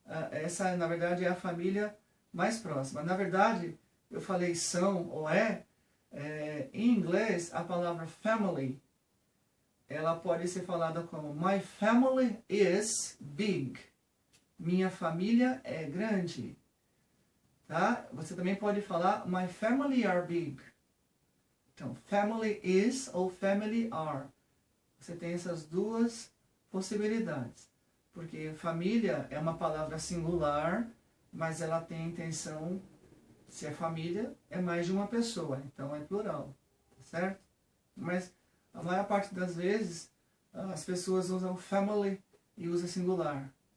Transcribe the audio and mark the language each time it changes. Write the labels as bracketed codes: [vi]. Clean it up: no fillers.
[pt] Essa na verdade é a família mais próxima. Na verdade, eu falei são ou em inglês a palavra family, ela pode ser falada como [en] my family is big. [pt] Minha família é grande. Tá? Você também pode falar [en] my family are big. [pt] Então, family is ou family are. Você tem essas duas possibilidades. Porque família é uma palavra singular, mas ela tem a intenção, se é família, é mais de uma pessoa. Então é plural. Tá certo? Mas a maior parte das vezes as pessoas usam family e usam singular.